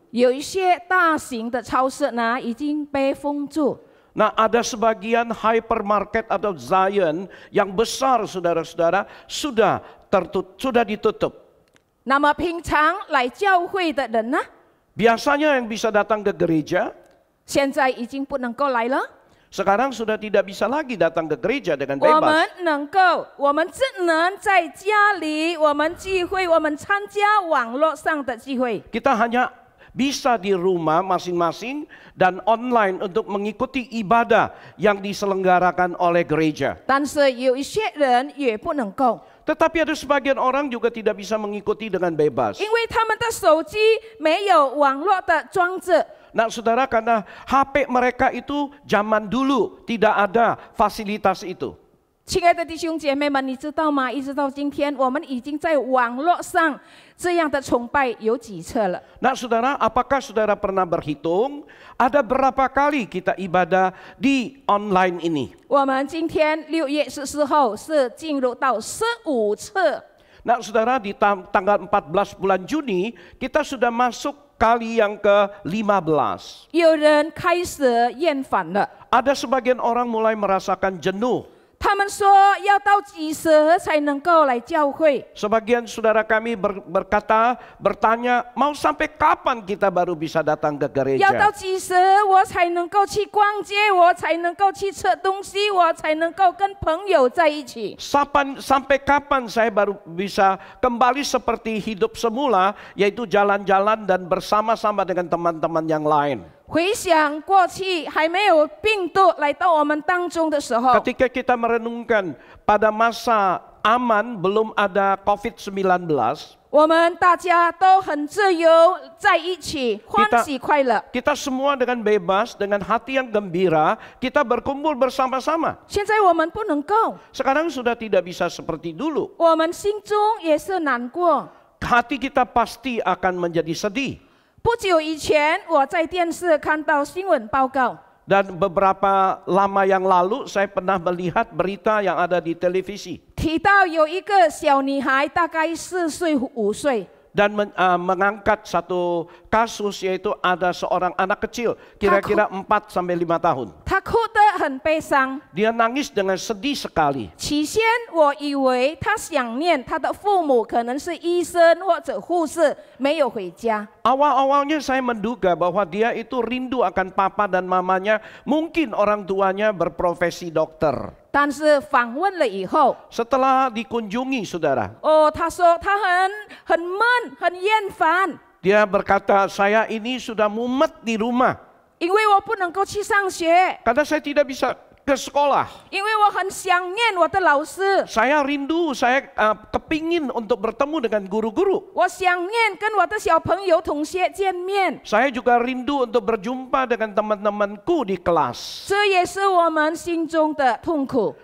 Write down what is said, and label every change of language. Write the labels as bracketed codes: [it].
[zh] 有一些大型的超市呢已经被封住， [id] Nah, ada sebagian hypermarket atau Zion yang besar, saudara-saudara, sudah ditutup. [zh] 那么平常来教会的人呢， [id] Biasanya yang bisa datang ke gereja, [zh] 现在已经不能够来了。 [id] sekarang sudah tidak bisa lagi datang ke gereja dengan [zh] 我 [id] bebas. [zh] 们只能在家里，我们聚会，我们参加网络上的聚会。 [id] Kita hanya bisa di rumah masing-masing dan online untuk mengikuti ibadah yang diselenggarakan oleh gereja. [zh] 但是有一些人也不能够， [id] Tetapi ada sebagian orang juga tidak bisa mengikuti dengan bebas. [zh] 因为他们的手机没有网络的装置。 [id] Nah, saudara, karena HP mereka itu zaman dulu tidak ada fasilitas itu. [zh] 亲爱的弟兄姐妹们，你知道吗？一直到今天，我们已经在网络上这样的崇拜有几次了？ [id] Nah, saudara, apakah saudara pernah berhitung ada berapa kali kita ibadah di online ini? [zh] 我们今天6月14号是进入到15次。 [id] Nah, saudara, di tanggal 14 bulan Juni kita sudah masuk kali yang ke-15. [zh] 有人开始厌烦了， [id] Ada sebagian orang mulai merasakan jenuh. [zh] 他们说要到几时才能够来教会？ [id] Sebagian saudara kami bertanya, mau sampai kapan kita baru bisa datang ke [zh] 要到 [id] gereja? [zh] 几时我才能够去逛街？我才能够去吃东西？我才能够跟朋友在一起？ [id] Sampai kapan saya baru bisa kembali seperti hidup semula, yaitu jalan-jalan dan bersama-sama dengan teman-teman yang lain. [zh] 回想过去还没有病毒来到我们当中的时候， [id] Ketika kita merenungkan pada masa aman belum ada COVID-19, [zh] 我们大家都很自由在一起，欢喜快乐。 [id] kita semua dengan bebas, dengan hati yang gembira, kita berkumpul bersama-sama. [zh] 现在我们不能够， [id] Sekarang sudah tidak bisa seperti dulu. [zh] 我们心中也是难过。 [id] Hati kita pasti akan menjadi sedih. [zh] 不久以前，我在电视看到新闻报告， [id] Dan beberapa lama yang lalu saya pernah melihat berita yang ada di televisi. [zh] 提到有一个小女孩，大概4岁5岁， [id] Dan mengangkat satu kasus, yaitu ada seorang anak kecil kira-kira 4 sampai 5 tahun. [zh] 她哭得很悲伤。 [id] Dia nangis dengan sedih sekali. [zh] 起先我以为她想念她的父母，可能是医生或者护士，没有回家。 [id] Awal-awalnya saya menduga bahwa dia itu rindu akan papa dan mamanya, mungkin orang tuanya berprofesi dokter. [zh] 但是访问了以后， [id] Setelah dikunjungi, saudara, [zh] 她说她很闷，很厌烦， [id] dia berkata, saya ini sudah mumet di rumah [zh] 因为我不能够去上学， [id] karena saya tidak bisa ke sekolah. [zh] 因为我很想念我的老师， [id] Saya rindu, saya kepingin untuk bertemu dengan guru-guru. [zh] 我想念跟我的小朋友同学见面。 [id] Saya juga rindu untuk berjumpa dengan teman-temanku di kelas. [zh] 这也是我们心中的痛苦。